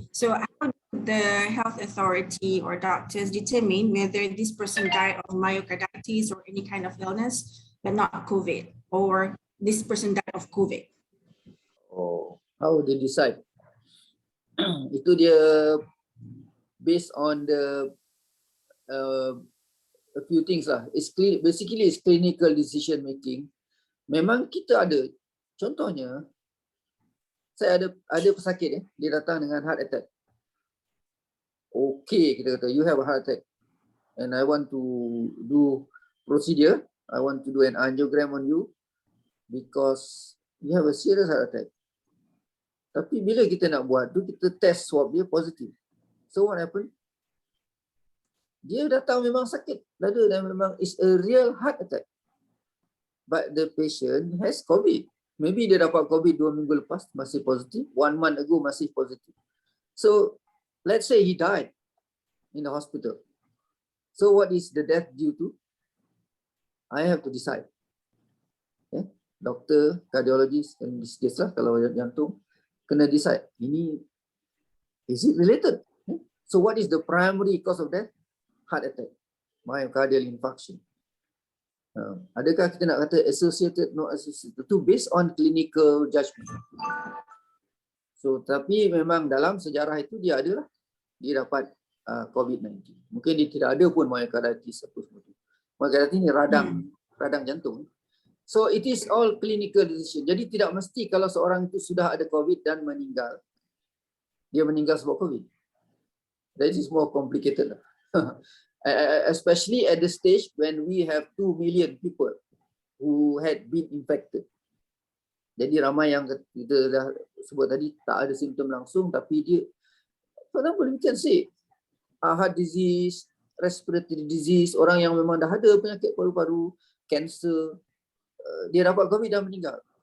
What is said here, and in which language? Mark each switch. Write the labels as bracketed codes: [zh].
[en] So how do the health authority or doctors determine whether this person died of myocarditis or any kind of illness, but not COVID, or this person died of COVID? Oh, how they decide? [ms] Itu dia [en] based on the a few things lah. Basically it's clinical decision making. [ms] Memang kita ada, contohnya saya ada pesakit dia datang dengan heart attack. [en] Okay, [ms] kita kata [en] you have a heart attack and I want to do procedure, I want to do an angiogram on you because you have a serious heart attack. [ms] Tapi bila kita nak buat tu, kita test swab dia positif. [en] So what happened? [ms] Dia datang memang sakit dada dan memang [en] is a real heart attack. But the patient has COVID. Maybe [ms] dia dapat COVID 2 minggu lepas masih positif, [en] 1 month ago [ms] masih positif. [en] So let's say he died in the hospital. So what is the death due to? I have to decide. Okay? Doktor, cardiologist, and this case lah, [ms] kalau jantung, kena decide. [en] Ini, is it related? Okay? So what is the primary cause of death? Heart attack, myocardial infarction. [ms] Adakah kita nak kata [en] associated, not associated? [ms] Itu based on clinical judgment. So tapi memang dalam sejarah itu dia adalah dia dapat COVID-19. Mungkin dia tidak ada pun myocarditis apa semua itu. Myocarditis ini radang jantung. [en] So it is all clinical decision. [ms] Jadi tidak mesti kalau seorang itu sudah ada COVID dan meninggal, dia meninggal sebab COVID. [en] That is more complicated lah. Especially at the stage when we have 2 million people who had been infected. [ms] Jadi ramai yang kita dah sebut tadi tak ada simptom langsung, tapi dia, [en] for example, we can say heart disease, respiratory disease, [ms] orang yang memang dah ada penyakit paru-paru, cancer, dia dapat COVID dan meninggal.